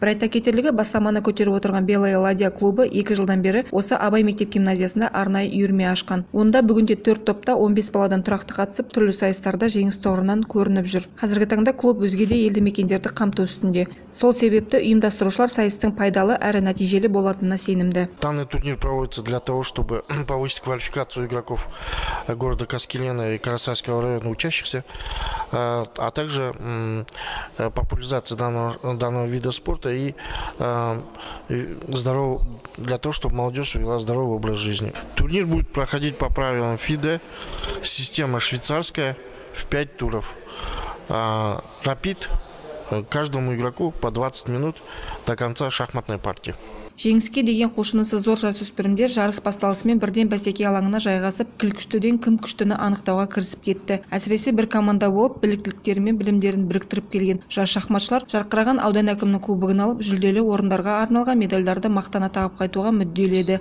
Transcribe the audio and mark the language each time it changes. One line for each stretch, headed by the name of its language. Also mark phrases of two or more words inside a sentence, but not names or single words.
Kazakh: Бір айта кетерлігі, бастаманы көтеріп отырған Белая ладья клубы 2 жылдан бері осы Абай мектеп гимназиясында арнайы үйірме ашқан. Онда бүгінде 4 топта 15 баладан тұрақты қатысып, түрлі сайыстарда жеңіс тұғырынан көрініп жүр. Қазіргі таңда клуб өзге де елді мекендерді қамту үстінде. Сол себепті ұйымдастырушылар сайыстың пайдалы әрі нәтижелі болатынына сенімді.
Russian: Данный турнир проводится для того, чтобы повысить квалификацию игроков города Каскелена и Карасайского района учащихся, а также популяризация данного вида спорта и для того, чтобы молодежь вела здоровый образ жизни. Турнир будет проходить по правилам ФИДЕ, система швейцарская, в 5 туров. Рапид каждому игроку по 20 минут до конца шахматной партии.
Kazakh: Жеңіске деген құлшынысы зор жасөспірімдер жарыс басталысымен бірден бәсеке алаңына жайғасып, кіл күштіден кім күштіні анықтауға кірісіп кетті. Әсіресе бір команда болып, біліктіліктері мен білімдерін біріктіріп келген жас шахматшылар жарқыраған аудан әкімінің кубогын алып, жүлделі орындарға арналған медальдарды мақтана тағып қайтуға мүдделі.